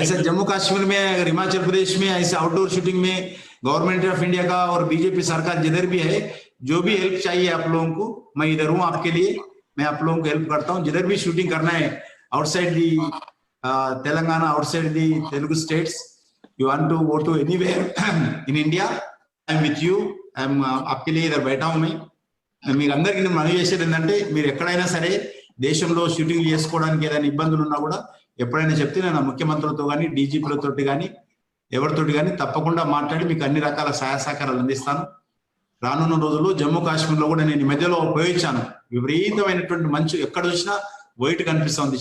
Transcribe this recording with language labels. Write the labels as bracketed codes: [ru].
[hi] ऐसा जम्मू कश्मीर में, अगर हिमाचल प्रदेश में ऐसे आउटडोर शूटिंग में गवर्नमेंट ऑफ इंडिया का और बीजेपी सरकार जिधर भी है, जो भी हेल्प चाहिए आप लोगों को, मैं इधर हूँ आपके लिए. मैं आप लोगों को हेल्प करता हूँ. जिधर भी शूटिंग करना है [en] Outside the Telangana, outside the Telugu states, You want to go to anywhere in India, I'm with you. I'm [hi] आपके लिए इधर बैठा हूं मैं. [te] మీరు అందరికీ నేను మనవి చేసేది ఏంటంటే మీరు ఎక్కడైనా సరే దేశంలో షూటింగ్ చేసుకోవడానికి ఏదైనా ఇబ్బందులు ఉన్నా కూడా ఎప్పుడైనా చెప్తే నేను ముఖ్యమంత్రులతో కానీ డీజీపీలతో కానీ ఎవరితోటి కానీ తప్పకుండా మాట్లాడి మీకు అన్ని రకాల సహాయ సహకారాలు అందిస్తాను. రానున్న రోజుల్లో జమ్మూ కాశ్మీర్లో కూడా నేను ఈ మధ్యలో ఉపయోగించాను. విపరీతమైనటువంటి మంచు ఎక్కడ చూసినా వైట్ కనిపిస్తుంది.